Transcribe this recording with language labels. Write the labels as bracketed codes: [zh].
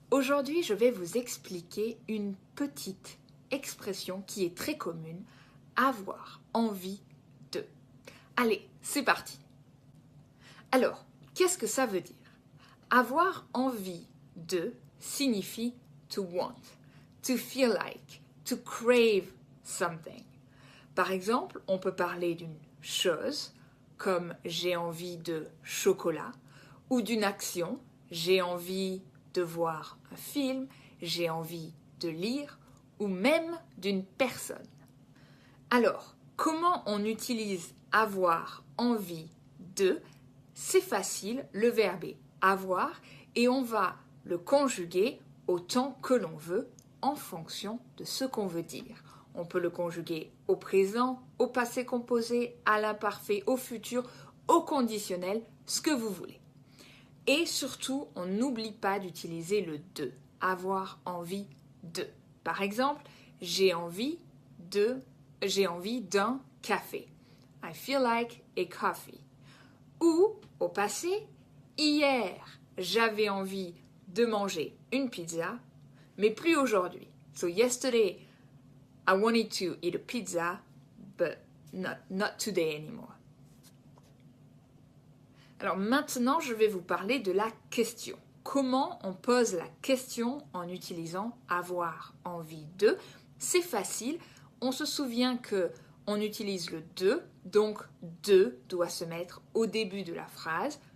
[fr] Aujourd'hui, je vais vous expliquer une petite expression qui est très commune, avoir envie de. Allez, c'est parti. Alors, qu'est-ce que ça veut dire? Avoir envie de signifie [en] to want, to feel like, to crave something. [fr] Par exemple, on peut parler d'une chose comme j'ai envie de chocolat ou d'une action, j'ai envie de voir un film, j'ai envie de lire ou même d'une personne. Alors, comment on utilise avoir envie de? C'est facile, le verbe est avoir et on va le conjuguer autant que l'on veut en fonction de ce qu'on veut dire. On peut le conjuguer au présent, au passé composé, à l'imparfait, au futur, au conditionnel, ce que vous voulez. Et surtout, on n'oublie pas d'utiliser le de, avoir envie de. Par exemple, j'ai envie d'un café. [en] I feel like a coffee. [fr] Ou, au passé, hier, j'avais envie de manger une pizza, mais plus aujourd'hui. [en] So yesterday, I wanted to eat a pizza, but not today anymore. [fr] Alors maintenant, je vais vous parler de la question. Comment on pose la question en utilisant avoir envie de? C'est facile. On se souvient que on utilise le de, donc de doit se mettre au début de la phrase.